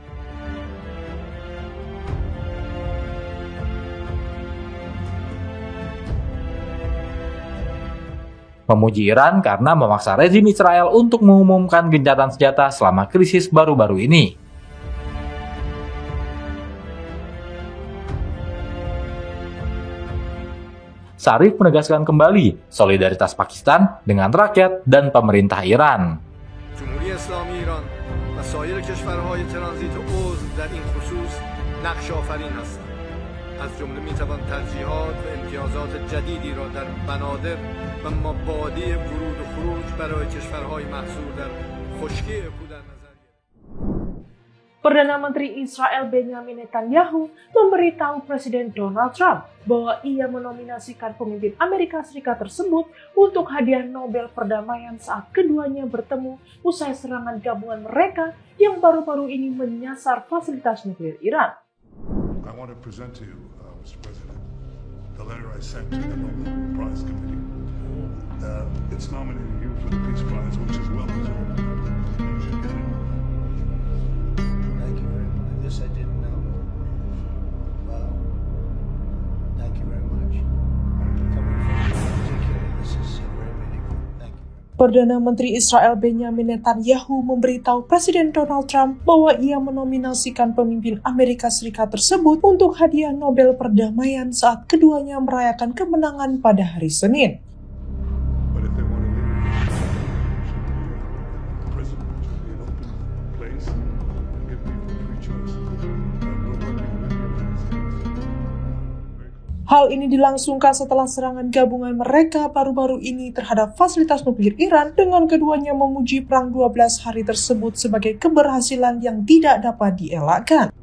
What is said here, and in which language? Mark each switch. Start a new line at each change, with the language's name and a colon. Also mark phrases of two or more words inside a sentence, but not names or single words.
Indonesian: Memuji Iran karena memaksa rezim Israel untuk mengumumkan gencatan senjata selama krisis baru-baru ini. Sharif menegaskan kembali solidaritas Pakistan dengan rakyat dan pemerintah Iran.
Persian: از جمله میتوان ترجیحات و امتیازات جدیدی را در بنادر و مبادی ورود و خروج برای کشورهای محصور در خشکی اکو در نظر گرفت.
Indonesian: Perdana Menteri Israel Benjamin Netanyahu memberitahu Presiden Donald Trump bahwa ia menominasikan pemimpin Amerika Serikat tersebut untuk hadiah Nobel Perdamaian saat keduanya bertemu usai serangan gabungan mereka yang baru-baru ini menyasar fasilitas nuklir Iran.
English: I want to present to you, Mr. President, the letter I sent to the Nobel Prize Committee. It's nominating you for the Peace Prize, which is well deserved. You should get it. Thank you very much. This I didn't know. Wow. Thank you very much. Coming from you particularly, this is very meaningful. Thank you.
Indonesian: Perdana Menteri Israel Benjamin Netanyahu memberitahu Presiden Donald Trump bahwa ia menominasikan pemimpin Amerika Serikat tersebut untuk hadiah Nobel Perdamaian saat keduanya merayakan kemenangan pada hari Senin. Hal ini dilangsungkan setelah serangan gabungan mereka baru-baru ini terhadap fasilitas nuklir Iran dengan keduanya memuji perang 12 hari tersebut sebagai keberhasilan yang tidak dapat dielakkan.